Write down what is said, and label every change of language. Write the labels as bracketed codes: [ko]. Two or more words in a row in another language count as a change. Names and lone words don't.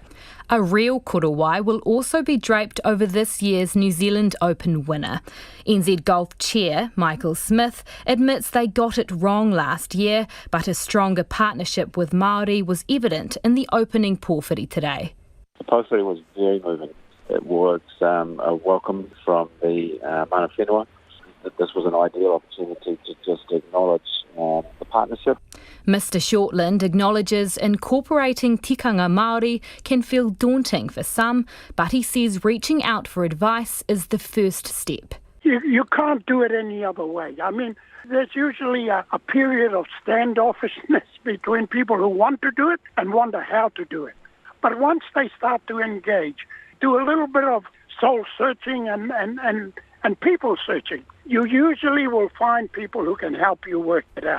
[en] A real korowai will also be draped over this year's New Zealand Open winner. NZ Golf chair Michael Smith admits they got it wrong last year, but a stronger partnership with Māori was evident in the opening pōwhiri today. The poster was very moving. It was a welcome from the [mi] mana whenua. [en] This was an ideal opportunity to just acknowledge the partnership. Mr Shortland acknowledges incorporating [mi] tikanga Māori [en] can feel daunting for some, but he says reaching out for advice is the first step. You can't do it any other way. I mean, there's usually a period of standoffishness between people who want to do it and wonder how to do it. But once they start to engage, do a little bit of soul searching and people searching, you usually will find people who can help you work it out.